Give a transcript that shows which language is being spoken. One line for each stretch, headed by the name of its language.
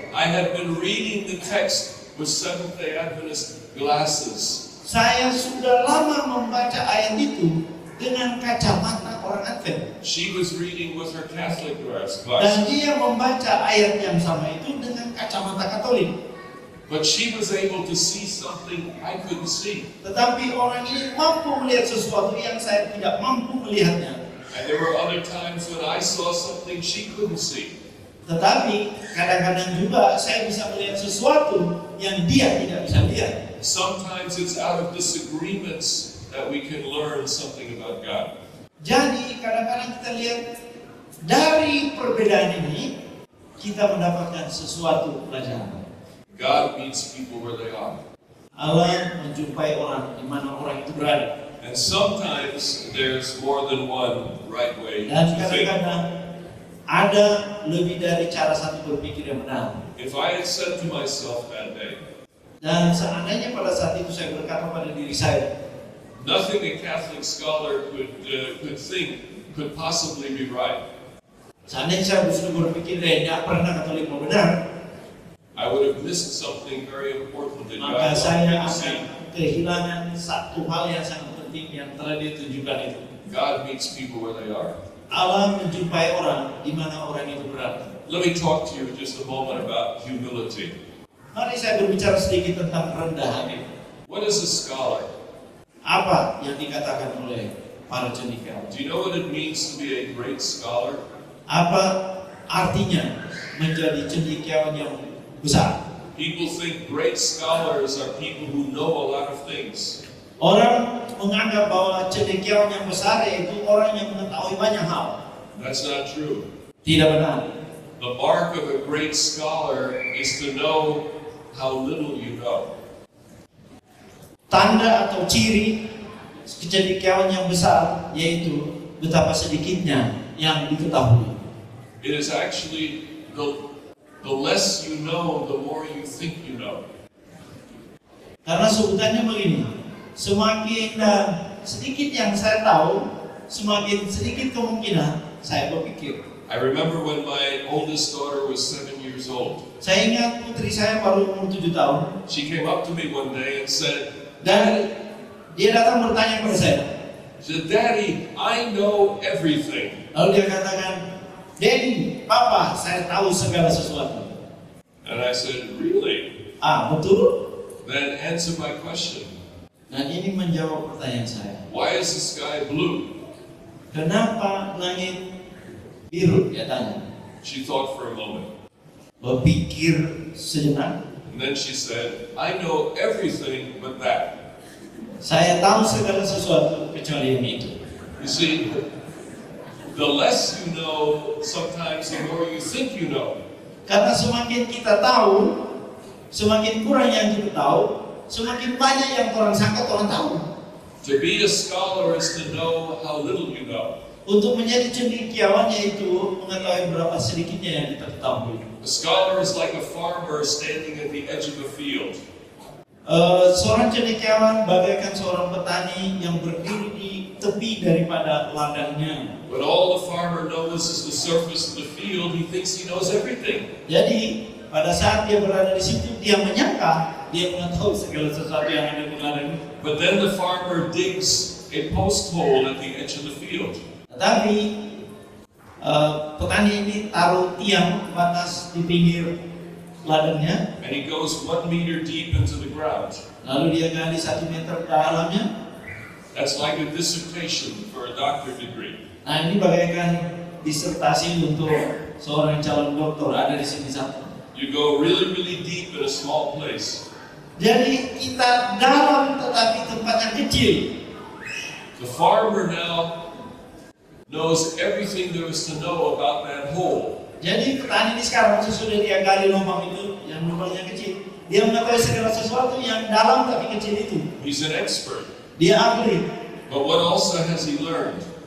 English: I had been reading the text with Seventh-day Adventist glasses.
Indonesian: Saya sudah lama membaca ayat itu dengan kacamata orang Advent.
English: She was reading with her Catholic
Indonesian: Dan
English: glasses.
Indonesian: dia membaca ayat yang sama itu dengan kacamata Katolik.
English: But she was able to see something I couldn't see.
Indonesian: Tetapi orang ini mampu melihat sesuatu yang saya tidak mampu melihatnya.
English: And there were other times when I saw something she couldn't see.
Indonesian: Tetapi kadang-kadang juga saya bisa melihat sesuatu yang dia tidak bisa lihat.
English: Sometimes it's out of disagreements that we can learn something about God.
Indonesian: Jadi kadang-kadang kita lihat Dari perbedaan ini kita mendapatkan sesuatu pelajaran.
English: God meets people where they are.
Indonesian: Allah menjumpai orang di mana orang itu berada.
English: And sometimes there's more than one right way
Indonesian: Dan
English: to think.
Indonesian: kadang-kadang ada lebih dari cara satu berpikir yang benar.
English: If I had said to myself that day,
Indonesian: Dan seandainya pada saat itu saya berkata pada diri saya,
English: nothing a Catholic scholar could think could possibly be right,
Indonesian: seandainya saya sudah berpikir tidak pernah Katolik mau benar,
English: I would have missed something very important that
Indonesian: maka saya
English: wanted me to
Indonesian: akan
English: see.
Indonesian: kehilangan satu hal yang sangat penting yang telah ditunjukkan itu.
English: God meets people where they are.
Indonesian: Allah menjumpai orang di mana orang itu berada.
English: Let me talk to you for just a moment about humility.
Indonesian: Mari saya berbicara sedikit tentang rendah hati.
English: What is a scholar?
Indonesian: Apa yang dikatakan oleh para cendekiawan?
English: Do you know what it means to be a great scholar?
Indonesian: Apa artinya menjadi cendekiawan yang besar?
English: People think great scholars are people who know a lot of things.
Indonesian: Orang menganggap bahwa cendekiawan yang besar yaitu orang yang mengetahui banyak hal.
English: That's not true.
Indonesian: Tidak benar.
English: The mark of a great scholar is to know how little you know.
Indonesian: Tanda atau ciri cendekiawan yang besar yaitu betapa sedikitnya yang diketahui.
English: It is actually the less you know, the more you think you know.
Indonesian: Karena sebutannya begini, semakin sedikit yang saya tahu, semakin sedikit kemungkinan saya berpikir.
English: I remember when my oldest daughter was 7 years old.
Indonesian: Saya ingat putri saya baru umur 7 tahun.
English: She came up to me one day and said,
Indonesian: Dan dia datang bertanya kepada saya.
English: she said, Daddy, I know everything.
Indonesian: Lalu dia katakan, Daddy, Papa, saya tahu segala sesuatu.
English: And I said, really?
Indonesian: Betul?
English: Then answer my question.
Indonesian: Dan ini menjawab pertanyaan saya.
English: Why is the sky blue?
Indonesian: Kenapa langit biru? Dia tanya.
English: She thought for a moment.
Indonesian: Berpikir sejenak.
English: And then she said, I know everything but that.
Indonesian: Saya tahu segala sesuatu kecuali yang itu.
English: You see, the less you know, sometimes the more you think you know.
Indonesian: Karena semakin kita tahu, semakin kurang yang kita tahu, semakin banyak yang orang sangka orang tahu.
English: To be a scholar is to know how little you know.
Indonesian: Untuk menjadi cendekiawan yaitu mengetahui berapa sedikitnya yang kita ketahui.
English: A scholar is like a farmer standing at the edge of a field.
Indonesian: Seorang cendekiawan bagaikan seorang petani yang berdiri di tepi daripada ladangnya.
English: But all the farmer knows is the surface of the field. He thinks he knows everything.
Indonesian: Jadi pada saat dia berada di situ dia menyangka dia mengetahui segala sesuatu yang ada di ladang itu.
English: But then the farmer digs a post hole at the edge of the field.
Indonesian: Tetapi petani ini taruh tiang batas di pinggir ladangnya.
English: And he goes 1 meter deep into the ground.
Indonesian: Lalu dia gali 1 meter ke dalamnya.
English: That's like a dissertation for a doctorate degree.
Indonesian: Nah ini bagaikan disertasi untuk seorang calon doktor ada di sini satu.
English: You go really, really deep in a small place.
Indonesian: Jadi kita dalam tetapi tempatnya kecil.
English: The farmer now knows everything there is to know about that hole.
Indonesian: Jadi petani ini sekarang sesudah dia gali lubang itu yang lubangnya kecil, dia mengetahui segala sesuatu yang dalam tapi kecil itu.
English: He's an expert.
Indonesian: Dia ahli.
English: But what also has he learned?